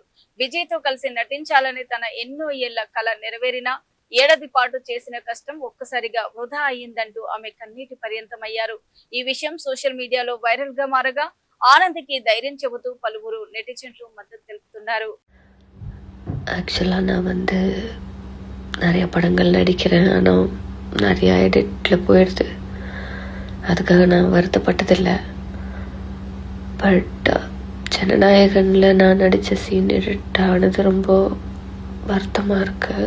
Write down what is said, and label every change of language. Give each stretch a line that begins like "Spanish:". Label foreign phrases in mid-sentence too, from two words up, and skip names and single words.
Telugu: విజయ్ తో కలిసి నటించాలని తన ఎన్నో ఏళ్ల కల నెరవేరినా ఏడాది పాటు చేసిన కష్టం ఒక్కసారిగా వృధా అయ్యిందంటూ ఆమె కన్నీటి పర్యంతమయ్యారు. ఈ విషయం సోషల్ మీడియాలో వైరల్ గా మారగా ఆనందికి ధైర్యం చెబుతూ పలువురు నెటిజన్లు మద్దతు తెలుపుతున్నారు.
Tamil: ஆக்சுவலாக நான் நிறைய படங்கள் நடிக்கிறேன். ஆனால் நிறைய எடிட்டில் போயிடுது. அதுக்காக நான் வருத்தப்பட்டதில்லை. பட் ஜனநாயகனில் நான் நடித்த சீன் எடிட் ஆனது ரொம்ப வருத்தமாக இருக்குது.